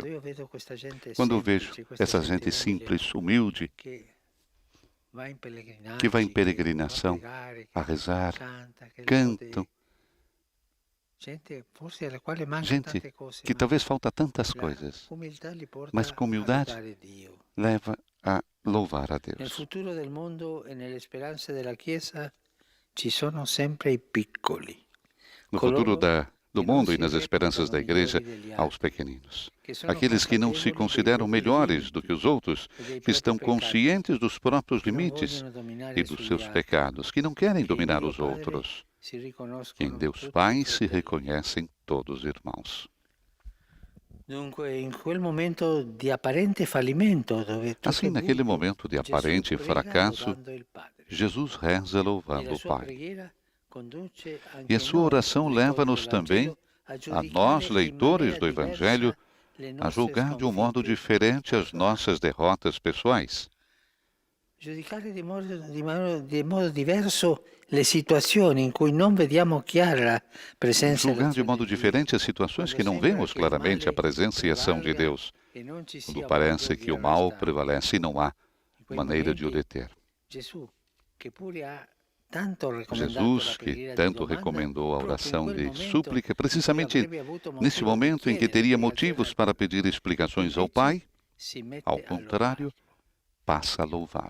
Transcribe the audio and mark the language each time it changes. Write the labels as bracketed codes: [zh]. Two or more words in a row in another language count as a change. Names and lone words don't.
[pt] Quando eu vejo essa gente simples, humilde, que vai em peregrinação a rezar, cantam, gente que talvez falta tantas coisas, mas com humildade leva a louvar a Deus. [it] No futuro del mondo e nell'esperanza della Chiesa ci sono sempre i piccoli. [pt] No futuro do mundo e nas esperanças da Igreja, aos pequeninos. Aqueles que não se consideram melhores do que os outros, que estão conscientes dos próprios limites e dos seus pecados, que não querem dominar os outros, que em Deus Pai se reconhecem todos irmãos. Assim, naquele momento de aparente fracasso, Jesus reza louvando o Pai. E a sua oração leva-nos também, a nós, leitores do Evangelho, a julgar de um modo diferente as nossas derrotas pessoais. [it] Giudicare di modo diverso le situazioni in cui non vediamo chiara la presenza [pt] Julgar de modo diferente as situações que não vemos claramente a presença e a ação de Deus, quando parece que o mal prevalece e não há maneira de o deter. Jesus, que tanto recomendou a oração de súplica, precisamente nesse momento em que teria motivos para pedir explicações ao Pai, ao contrário, passa a louvá-lo.